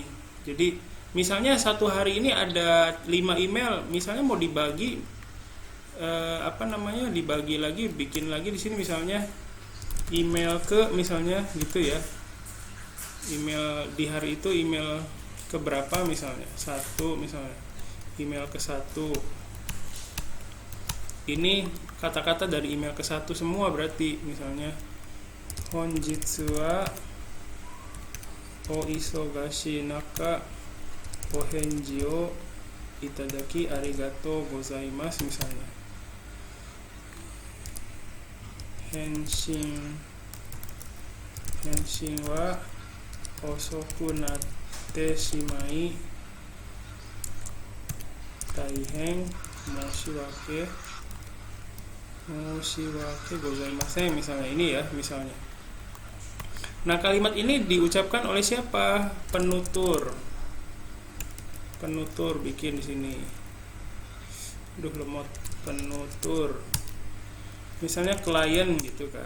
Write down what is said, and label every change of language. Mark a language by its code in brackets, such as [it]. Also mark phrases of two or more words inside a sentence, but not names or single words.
[id] Jadi misalnya satu hari ini ada 5 email, misalnya mau dibagi dibagi lagi, bikin lagi di sini misalnya email ke, misalnya gitu ya. Email di hari itu email ke berapa misalnya? [ja] 1 misalnya. Email ke 1. Ini kata-kata dari email ke 1 semua, berarti misalnya 本日はお忙しい中お返事をいただきありがとうございます misalnya. 返信は遅くなってしまい大変申し訳ございません [id] misalnya. Ini ya misalnya. Nah, kalimat ini diucapkan oleh siapa? Penutur bikin di sini. Lemot. Penutur. Misalnya klien gitu kan.